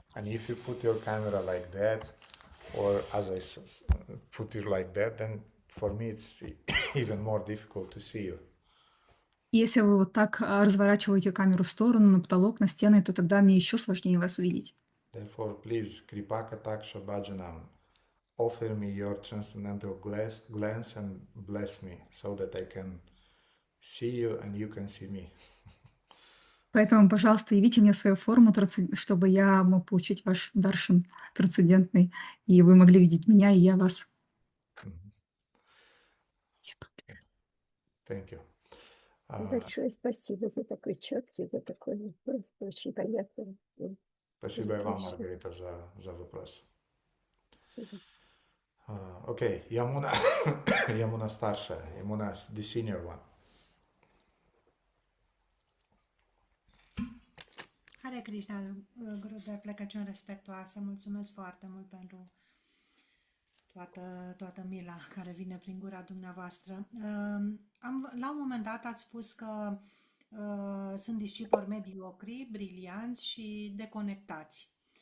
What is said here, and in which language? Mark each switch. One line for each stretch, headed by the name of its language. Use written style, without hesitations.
English: And if you put your camera like that, or as I put it like that, then for me it's even more difficult to see you.
Russian: Если вы вот так разворачиваете камеру в сторону, на потолок, на стены, то тогда мне еще сложнее вас увидеть.
English: Therefore, please, Kripaka Taksha Bhajanam, offer me your transcendental glance and bless me so that I can see you and you can see me.
Russian: Поэтому, пожалуйста, явите мне свою форму, чтобы я мог получить ваш даршан трансцендентный, и вы могли видеть меня, и я вас.
English: Thank you.
Russian: Большое спасибо за такой четкий, за такой просто очень понятный. Спасибо вам, Маргарита, за вопрос. Окей, Yamuna старшая,
English: Yamuna the senior one.
Romanian: Hare Krishna, Gurudev, plecăciuni respectuoase, mulțumesc foarte mult pentru toată mila care vine prin gura dumneavoastră. La un moment dat ați spus că sunt discipoli mediocri, brilianți și deconectați.